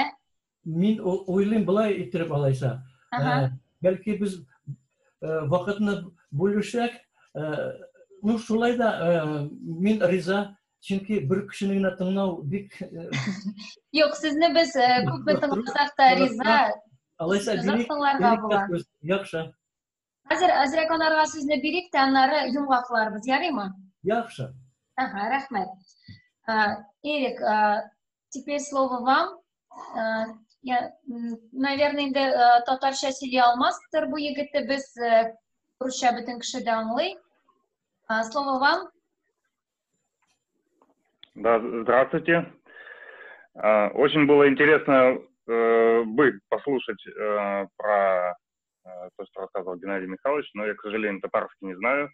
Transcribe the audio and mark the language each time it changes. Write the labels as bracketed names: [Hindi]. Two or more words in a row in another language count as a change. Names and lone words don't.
[Tatar] Мин уйлыйм болай иттереп алайса. Бәлки без вакытны бүлешәк, ну шулай да мин риза, чөнки бер кешене генә тыңлау бик Юк, сезне без күпме тыңласак та риза. Алайса бирик. Яхшы. Хәзер әзрәк анарга сүзне бирик тә, аннары йомгакларбыз, ярыймы? Яхшы. Рәхмәт. [Russian] Эрик, теперь слово вам. Я, наверное, [Tatar] инде татарча сөйли алмастыр бу егетте, без русча бөтен кеше дә аңлый. [Russian] Слово вам. Да, здравствуйте. Очень было интересно послушать про то, что рассказывал Геннадий Михайлович, но я, к сожалению, татарский не знаю.